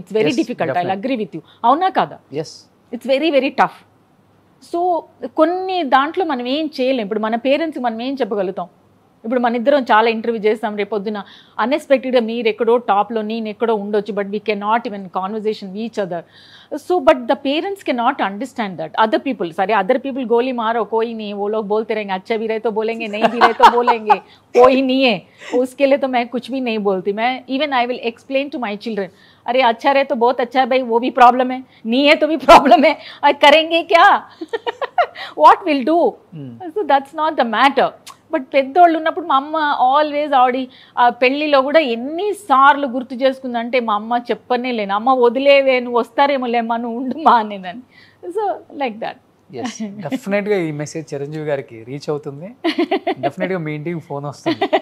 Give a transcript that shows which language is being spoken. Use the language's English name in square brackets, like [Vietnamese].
[English] It's very difficult. I agree with you. [Telugu] అవునా కాదా? [English] It's very very tough. [Telugu] So కొన్ని దాంట్లో మనం ఏం చేయలేం. ఇప్పుడు మన పేరెంట్స్కి మనం ఏం చెప్పగలుగుతాం? ఇప్పుడు మన ఇద్దరం చాలా ఇంటర్వ్యూ చేస్తాం, రేపొద్దున అన్ఎక్స్పెక్టెడ్గా మీరు ఎక్కడో టాప్లో నేను ఎక్కడో ఉండొచ్చు, [English] But we can not even conversation each other. [Hindi] So but [English] The parents can not understand that. [Hindi] Other people सारे अदर पीपल गोली मारो कोई नहीं, वो लोग बोलते रहेंगे, अच्छा भी रहे तो बोलेंगे, नहीं भी रहे तो बोलेंगे, कोई नहीं है उसके लिए तो मैं कुछ भी नहीं बोलती. मैं even [English] I will explain to my children, [Hindi] अरे अच्छा रहे तो बहुत अच्छा है भाई, वो भी प्रॉब्लम है, नहीं है तो भी प्रॉब्लम है, और करेंगे क्या? [English] what will do? So that's not the matter. [Telugu] But పెద్దోళ్ళు ఉన్నప్పుడు మా అమ్మ ఆల్వేస్ ఆవిడ పెళ్ళిలో కూడా ఎన్నిసార్లు గుర్తు చేసుకుందంటే మా అమ్మ చెప్పనే లేను, అమ్మ వదిలేవే నువ్వు వస్తారేమో లేమ్మా నువ్వు ఉండుమా అనేదని. [English] So like that. [Telugu] డెఫినెట్గా ఈ మెసేజ్ చిరంజీవి గారికి రీచ్ అవుతుంది. డెఫినెట్గా మీ ఇంటికి ఫోన్ వస్తుంది.